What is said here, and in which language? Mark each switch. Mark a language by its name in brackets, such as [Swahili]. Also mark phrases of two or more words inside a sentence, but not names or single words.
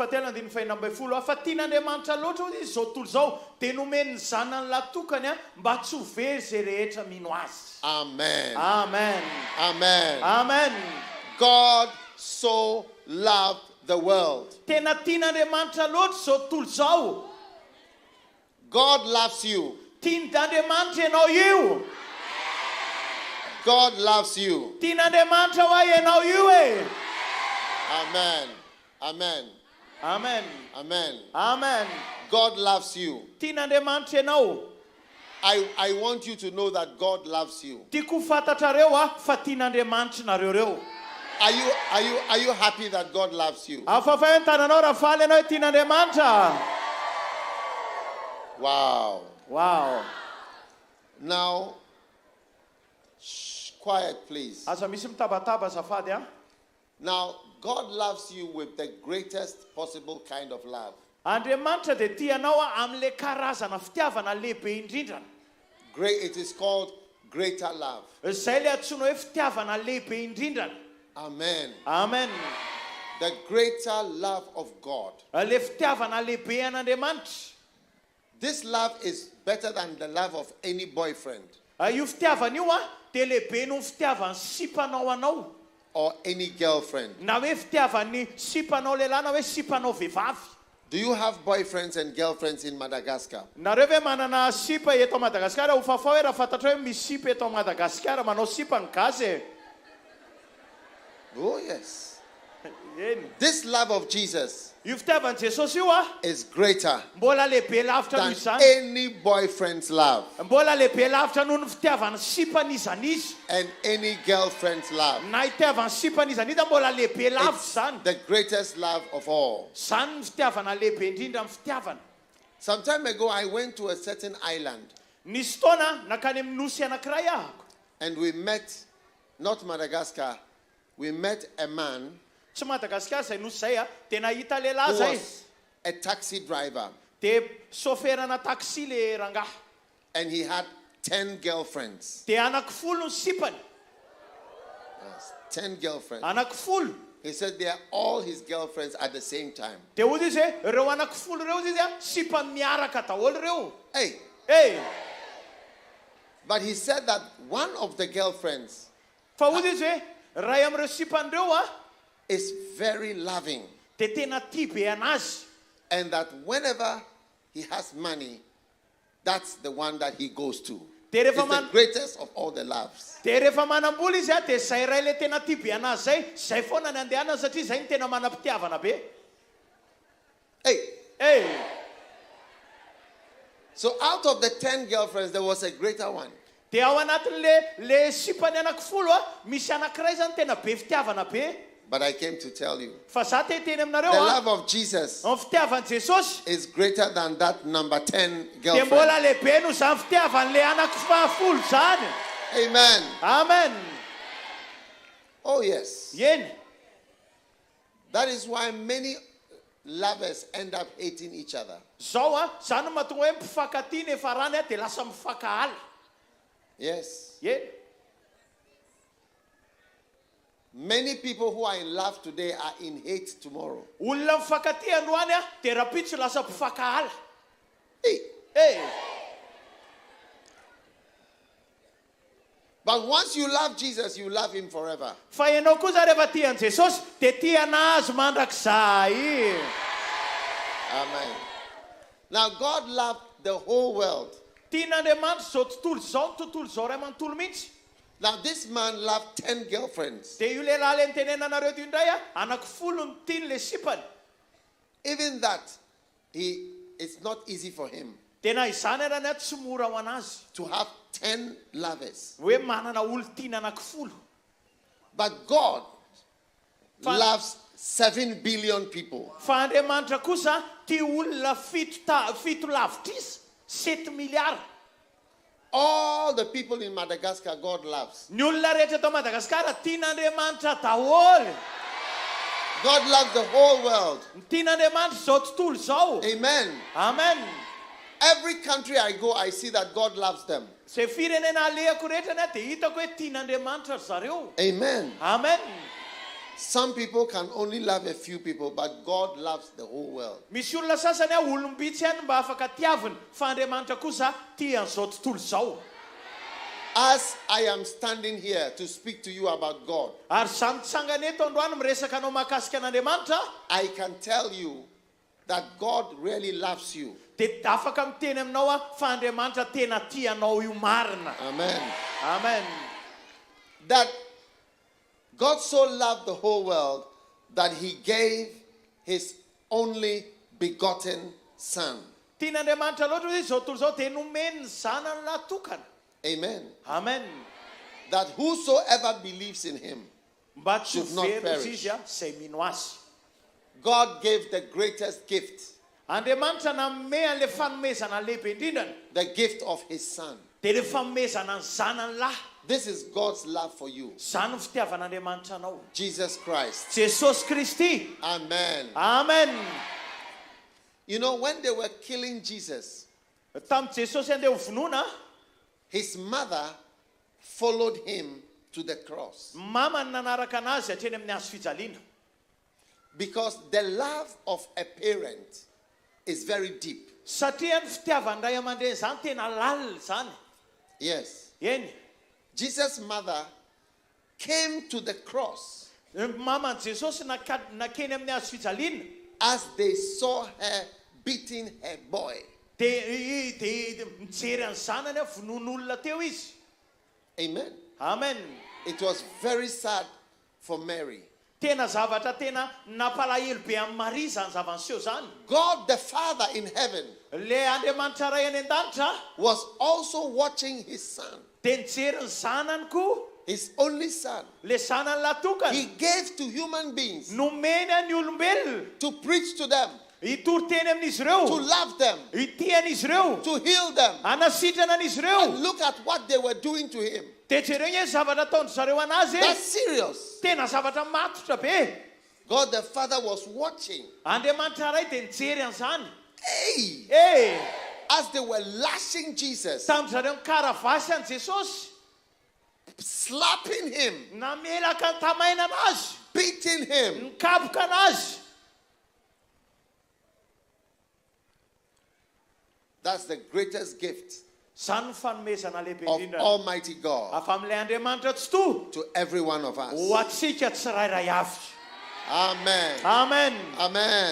[English] Amen. Amen. Amen. God so loved the world God loves you. [Malagasy] Tian'Andriamanitra ianao io. [English] God loves you. [Malagasy] Tian'Andriamanitra ho ianao io e. [English] Amen. Amen. Amen. Amen. Amen. God loves you. [Malagasy] Tian'Andriamanitra ianao. [English] I want you to know that God loves you. [Malagasy] Tiako fantatrareo fa tian'Andriamanitra nareo reo. [English] Are you happy that God loves you? [Malagasy] Afafay ny tananao raha faly ianao tian'Andriamanitra. [English] Wow. Wow. Now, quiet please. [Malagasy] Asa misy mitabataba azafady a. [English] Now, God loves you with the greatest possible kind of love. [Malagasy] Andriamanitra dia tianao amin'le karazana fitiavana lehibe indrindra. [English] Great, it is called greater love. [Malagasy] Izay le antsoina hoe fitiavana lehibe indrindra. [English] Amen. Amen. The greater love of God. [Malagasy] Le fitiavana lehibe an'Andriamanitra. [English] This love is better than the love of any boyfriend. [Malagasy] Io fitiavana io dia lehibe noho fitiavany sipanao anao. [English] Or any girlfriend. [Malagasy] Na hoe fitiavany sipanao lehilahy na hoe sipanao vehivavy. [English] Do you have boyfriends and girlfriends in Madagascar? [Malagasy] Nareo ve manana sipa eto Madagaskar? Ho fafao hoe raha fantatra hoe misy sipa eto Madagaskar manao sipa ny gasy. [English] Oh yes. This love of Jesus [Malagasy] io fitiavan'i Jesosy io [English] is greater [Malagasy] mbola lehibe lavitra noho [English] than [Malagasy] izany. [English] any boyfriend's love. [Malagasy] Mbola lehibe lavitra noho ny fitiavany sipan'izanizy. [English] And any girlfriend's love. [Malagasy] Na itiavany sipan'izanizy mbola lehibe lavitra zany. [English] The greatest love of all. [Malagasy] Zany ny fitiavana lehibe indrindra amin'ny fitiavana. [English] Some time ago I went to a certain island. [Malagasy] Nisy taona nakany amin'ny nosy anankiray ahako. [English] And we met, not Madagascar, we met a man [Malagasy] Tsy Madagaskar zay nosy zay dia nahita lehilahy [English] who [Malagasy] zay. [English] was a taxi driver. [Malagasy] Dia soferana taxi le rangahy. [English] And he had 10 girlfriends. [Malagasy] Dia anakifolo ny sipany. [English] Yes, 10 girlfriends. [Malagasy] Anakifolo. [English] He said they are all his girlfriends at the same time. [Malagasy] Dia hozy izy reo anakifolo reo izy sipa miaraka daholo reo. Hey. Hey. [English] But he said that one of the girlfriends [Malagasy] Fa hozy izy ray amin'ireo sipan'ireo [English] is very loving. [Malagasy] Dia tena tia be anazy. [English] And that whenever he has money, that's the one that he goes to. It's the greatest of all the loves. [Malagasy] Dia rehefa manambola izy dia zay ray le tena tia be anazy zay foana ny andehanany satria zay ny tena manam-pitiavana be. Hey. Hey. [English] So out of the 10 girlfriends, there was a greater one. [Malagasy] Dia ao anatin'le sipany anakifolo misy anankiray zany tena be fitiavana be. [English] But I came to tell you, [Malagasy] Fa za te hiteny [English] the [Malagasy] aminareo [English] love of Jesus [Malagasy] ny fitiavan'i Jesosy [English] is greater than that number 10 [Malagasy] dia [English] girlfriend. [Malagasy] mbola lehibe noho zany fitiavan'le anakifahafolo zany. [English] Amen. Amen. Oh yes. [Malagasy] Yeny. [English] That is why many lovers end up hating each other. [Malagasy] Zao zany no mahatonga hoe mpifankatia nefa rany dia lasa mifankahala. [English] Yes. [Malagasy] Yeny. [English] Many people who are in love today are in hate tomorrow. [Malagasy] Olona mifankatia androany dia rapitso lasa mpifankahala. Hey. Hey. [English] But once you love Jesus, you love him forever. [Malagasy] Fa ianao kosa rehefa tian'i Jesosy dia tia anazy mandrakizay. [English] Amen. Now God loved the whole world. [Malagasy] Tian'Andriamanitra zao tontolo zao ny tontolo zao ray manontolo mihitsy. [English] Now this man loved 10 girlfriends. [Malagasy] Dia io lehilahy le nitenenanareo ity indray anakifolo ny tiany le sipany. [English] Even that, it's not easy for him [Malagasy] Dia na izany arany tsy mora ho anazy [English] to have 10 lovers. [Malagasy] hoe manana olo tiana anakifolo. [English] But God loves 7 billion people. [Malagasy] Fa Andriamanitra kosa tia olona fito lavitra izy 7 miliara. [English] All the people in Madagascar, God loves. [Malagasy] Ny olona rehetra eto Madagaskar tian'Andriamanitra daholo. [English] God loves the whole world. [Malagasy] Tian'Andriamanitra zao tontolo zao. [English] Amen. Amen. Every country I go, I see that God loves them. [Malagasy] Zay firenena alehako rehetra dia hitako hoe tian'Andriamanitra zareo. [English] Amen. Amen. Some people can only love a few people, but God loves the whole world. [Malagasy] Misy olona sasany olombitsy ihany mba afaka tiaviny fa Andriamanitra kosa tia an'izao tontolo zao. [English] As I am standing here to speak to you about God, [Malagasy] Ary za mitsangana eto androany miresaka anao mahakasika an'Andriamanitra, [English] I can tell you that God really loves you. [Malagasy] dia afaka miteny aminao fa Andriamanitra tena tianao io marina. [English] Amen. Amen. That God so loved the whole world that he gave his only begotten son. [Malagasy] Tian'Andriamanitra loatra izy zao tontolo zao dia nomeny ny zanany natokana. [English] Amen. Amen. That whosoever believes in him [Malagasy] mba tsy [English] should not very perish. [Malagasy] izy izay mino azy. [English] God gave the greatest gift, [Malagasy] Andriamanitra nanome an'ilay fanomezana lehibe indrindrany. [English] the gift of his son. [Malagasy] Dia ilay fanomezana ny zanany lahy. [English] This is God's love for you. [Malagasy] Izany ny fitiavan'Andriamanitra anao. [English] Jesus Christ. [Malagasy] Jesosy Kristy. [English] Amen. Amen. You know, when they were killing Jesus, [Malagasy] Tamin'ny Jesosy andeha ho vonoina, [English] his mother followed him to the cross. [Malagasy] mama ny nanaraka anazy hatreny amin'ny hazo fijaliana. [English] Because the love of a parent is very deep. [Malagasy] Satria ny fitiavan'ny ray aman-dreny izany tena lalina izany. [English] Yes. [Malagasy] Eny. [English] Jesus' mother came to the cross [Malagasy] Mama Jesosy nakeny amin'ny hazo fijaliana. [English] as they saw her beating her boy. [Malagasy] Dia mijery ny zanany vonon'olona teo izy. [English] Amen. Amen. It was very sad for Mary. [Malagasy] Tena zavatra tena nampalahelo be amin'ny Maria zany zava-niseho zany. [English] God the Father in heaven [Malagasy] Le Andriamanitra ray any an-danitra [English] was also watching his son, [Malagasy] dia nijery ny zanany koa. [English] his only son. [Malagasy] Le zanany latokana. [English] He gave to human beings [Malagasy] Nomeny any olombelona. [English] to preach to them, [Malagasy] Hitory teny amin'izy [English] to [Malagasy] ireo. [English] love them, [Malagasy] Hitian'izy ireo. [English] to heal them. [Malagasy] Anasitrana an'izy [English] And [Malagasy] ireo. [English] look at what they were doing to him. [Malagasy] Dia jereo ny zavatra ataondry zareo anazy. [English] That's serious. [Malagasy] Tena zavatra matotra be. [English] God the Father was watching. [Malagasy] Andriamanitra ray dia nijery an'izany. [English] Hey! As they were lashing Jesus, [Malagasy] Tamin'ny zareo mikaravasy an' Jesosy. [English] slapping him, [Malagasy] Namelaka ny tamaina anazy. [English] beating him. [Malagasy] Nikapoka anazy. [English] That's the greatest gift [Malagasy] Izany ny fanomezana lehibe [English] of [Malagasy] indrindra. [English] Almighty God [Malagasy] Afa amin'ilay Andriamanitra tsy to. [English] to every one of us. [Malagasy] Ho atsika tsirairay avy. [English] Amen. Amen. Amen.